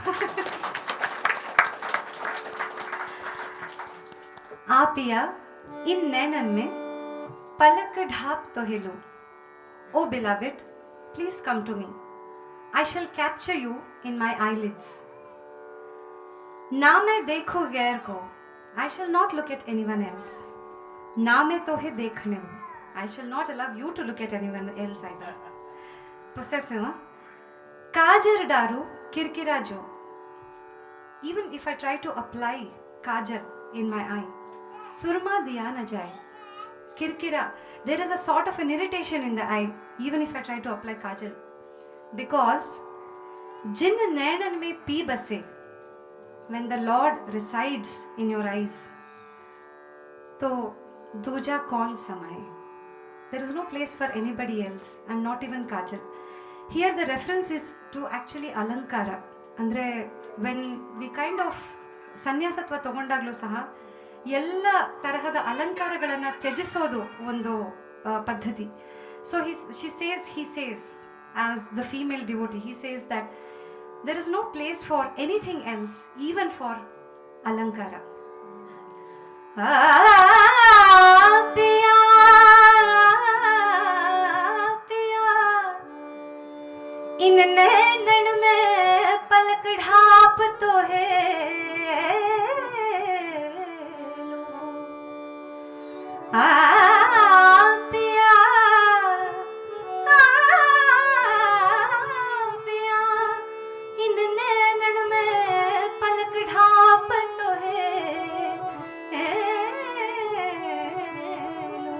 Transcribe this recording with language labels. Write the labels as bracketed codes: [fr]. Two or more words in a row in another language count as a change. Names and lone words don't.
[hi] आपिया इन नैनन में पलक ढाप तो हिलो. [en] O beloved, please come to me. I shall capture you in my eyelids. [hi] ना मैं देखूं गैर को, [en] I shall not look at anyone else. [hi] ना मैं तोहे देखने हूँ, [en] I shall not allow you to look at anyone else either. Possessive, [hi] huh? काजर डारू किरकिरा जो. [en] Even if I try to apply kajal in my eye, [hi] सुरमा दिया न जाए. [en] Kirkira, there is a sort of an irritation in the eye, even if I try to apply kajal, because [hi] जिन नैनन में पी बसे, [en] when the Lord resides in your eyes, [hi] तो दूजा कौन समाए. [en] There is no place for anybody else and not even kajal. Here the reference is to actually alankara. [kn] Andre [en] when we kind of [kn] ಸನ್ಯಾಸತ್ವ ತಗೊಂಡಾಗ್ಲೂ ಸಹ ಎಲ್ಲ ತರಹದ ಅಲಂಕಾರಗಳನ್ನು ತ್ಯಜಿಸೋದು ಒಂದು ಪದ್ಧತಿ. [en] ಸೊ he says as the female devotee, he says that there is no place for anything else, even for alankara. [hi] इन नैनन में पलक ढाप तो है लो. पिया पिया इन नैनन में पलक ढाप तो है लो.